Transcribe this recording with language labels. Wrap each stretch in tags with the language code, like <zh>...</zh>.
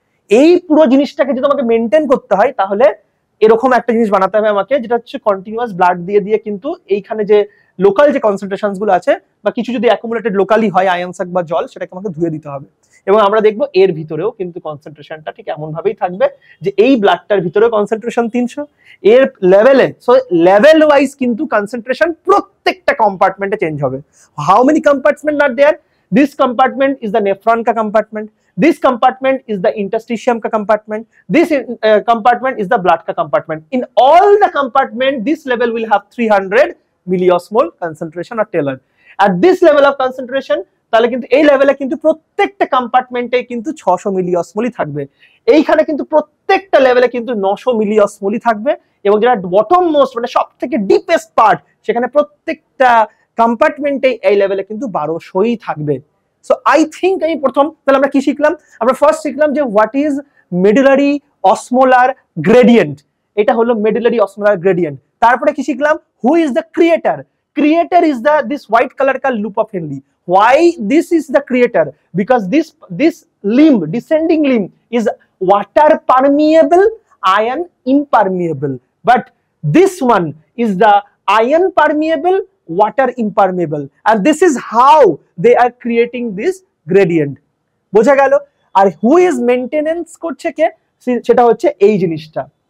<bn>এই পুরো জিনিসটাকে যদি আমাকে মেনটেন করতে হয় তাহলে এরকম একটা জিনিস বানাতে হবে আমাকে, যেটা হচ্ছে কন্টিনিউয়াস ব্লাড দিয়ে কিন্তু এইখানে যে লোকাল যে কনসেন্ট্রেশনস গুলো আছে বা কিছু যদি অ্যাকুমুলেটেড লোকালি হয় আয়নস বা জল, সেটাকে আমাকে ধুয়ে দিতে হবে। এবং আমরা দেখবো এর ভিতরেও কিন্তু কনসেন্ট্রেশনটা ঠিক এমন ভাবেই থাকবে যে এই ব্লাডটার ভিতরে কনসেন্ট্রেশন 300, এর লেভেলে, সো লেভেল ওয়াইজ কিন্তু কনসেন্ট্রেশন প্রত্যেকটা কম্পার্টমেন্টে চেঞ্জ হবে।</bn> <en>How many compartment are there? This compartment is the nephron ka compartment. This compartment is the interstitium ka compartment. This compartment is the blood ka compartment. In all the compartment, this level will have 300 milliosmol concentration or Taylor. At this level of concentration,</en> <bn>তাহলে কিন্তু এই লেভেলে কিন্তু প্রত্যেকটা কম্পার্টমেন্টে কিন্তু 600 মিলিঅসমলই থাকবে। এইখানে কিন্তু প্রত্যেকটা লেভেলে কিন্তু 900 মিলি অসমোলই থাকবে, এবং যেটা বটম মোস্ট মানে সব থেকে ডিপেস্ট পার্ট, সেখানে প্রত্যেকটা কম্পার্টমেন্টে এই লেভেলে কিন্তু 1200ই থাকবে। সো আই থিঙ্ক এই প্রথম তাহলে আমরা কি শিখলাম? আমরা ফার্স্ট শিখলাম যে</bn> <en>what is medullary osmolar gradient,</en> <bn>এটা হলো মেডুলারি অসমোলার গ্রেডিয়েন্ট। তারপরে কি শিখলাম?</bn> <en>Who is the creator? Creator is this white color का loop of Henle. Why this is the creator? Because this limb, descending limb, is water permeable, iron impermeable. But this one is the iron permeable, water impermeable, and this is how they are creating this gradient.</en> <bn>বোঝা গেল? আর</bn> <en>who is maintenance</en> <bn>করছে কে? সেটা হচ্ছে এই জিনিসটা।</bn>